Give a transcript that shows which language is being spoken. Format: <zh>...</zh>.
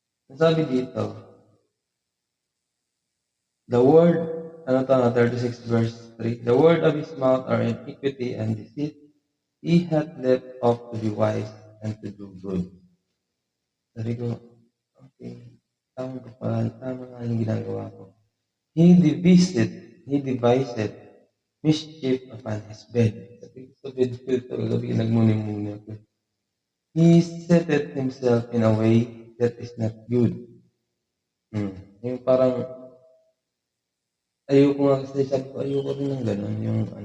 <tl>Ang sabi dito,</tl> <en>the word, 36 verse 3, the word of his mouth are iniquity and deceit. He hath left off to be wise and to do good.</en> <tl>Sabi ko, okay, tama nga yung ginagawa ko.</tl> <en>He devised mischief upon his bed.</en> <tl>Sabi ko, sa bed ko ito, gabi nagmuni-muni ako.</tl> <en>He setteth himself in a way that is not good.</en> <tl>Yung parang, ayoko nga kasi, sabi ko, ayoko rin ng gano'n, yung</tl>